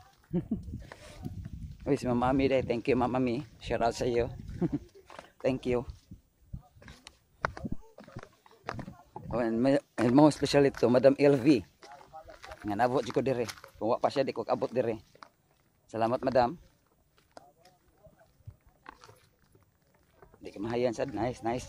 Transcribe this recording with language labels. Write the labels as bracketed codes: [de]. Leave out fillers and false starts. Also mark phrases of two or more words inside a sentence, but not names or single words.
[ceb] Uy, si Mama Ami day. [en] Thank you, [ceb] Mama Ami. [en] Shout out [ceb] sa iyo. [en] Thank you. Oh, and most especially to Madam LV. [ceb] Nga nabot ko dire. Kung wa pa siya, di ko kabot dire. Salamat, Madam. Di ka mahayan sad. [en] Nice, nice.